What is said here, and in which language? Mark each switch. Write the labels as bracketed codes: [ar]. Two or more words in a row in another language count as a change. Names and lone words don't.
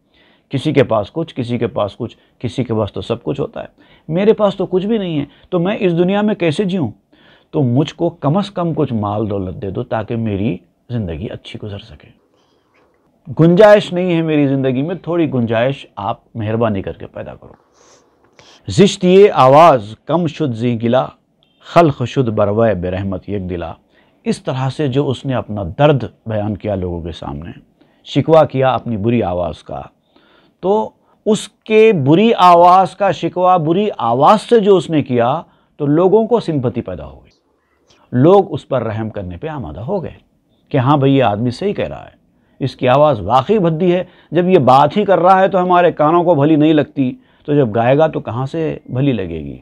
[ur] کسی کے پاس کچھ، کسی کے پاس کچھ، کسی کے پاس تو سب کچھ ہوتا ہے، میرے پاس تو کچھ بھی نہیں ہے، تو میں اس دنیا میں کیسے جیوں؟ تو مجھ کو کم از کم کچھ مال دولت دے دو تاکہ میری زندگی اچھی گزر سکے۔ گنجائش نہیں ہے میری زندگی میں، تھوڑی گنجائش آپ مہربانی کر کے پیدا کرو۔ [fa] زشت یہ آواز کم شد زی گلا، خلق شد بروئے برحمت یک دلا۔ [ur] اس طرح سے جو اس نے اپنا درد بیان کیا لوگوں کے سامنے، شکوہ کیا اپنی بری آواز کا، تو اس کے بری آواز کا شکوہ بری آواز سے جو اس نے کیا تو لوگوں کو سمپتی پیدا ہو گئی، لوگ اس پر رحم کرنے پہ آمادہ ہو گئے کہ ہاں بھئی یہ آدمی صحیح کہہ رہا ہے، اس کی آواز واقعی بھدی ہے، جب یہ بات ہی کر رہا ہے تو ہمارے کانوں کو بھلی نہیں لگتی، تو جب گائے گا تو کہاں سے بھلی لگے گی۔